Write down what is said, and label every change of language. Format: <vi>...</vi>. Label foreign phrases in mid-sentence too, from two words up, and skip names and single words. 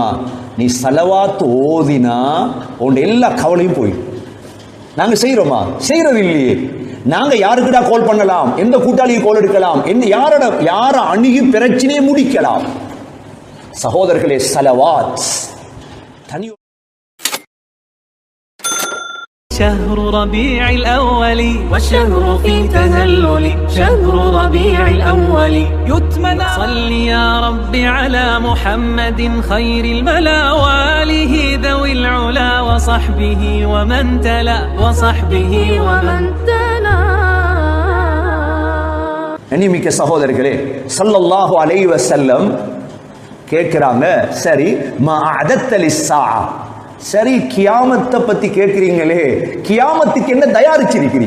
<ta>நீ ஸலவாத் ஓதினா உன் எல்லா கவலையும் போயிடும். நாங்க செய்யறோமா? செய்யறது இல்லையே. நாங்க யாருக்கிட்ட கால் பண்ணலாம், எந்த கூட்டாளியை கால் எடுக்கலாம், யார அணுகி பிரச்சனையை முடிக்கலாம். சகோதரர்களே, ஸலவாத் தனி.</ta> <ar>شهر ربيع الأول والشهر في تهلل شهر ربيع الأول يتمنى صل يا رب على محمد خير الملا وآله ذوي العلا وصحبه ومن تلا</ar> <ta>அன்னிமிக்க சகோதரர்களே,</ta> <ar>صلى الله عليه وسلم</ar> <ta>கேட்கிறாங்க, சரி</ta> <ar>ما أعددت للساعة,</ar> <ta>சரி கியாமத்தை பத்தி கேட்கிறீங்களே, கியாமத்துக்கு என்ன தயாரிச்சிருக்கிறீங்க?</ta>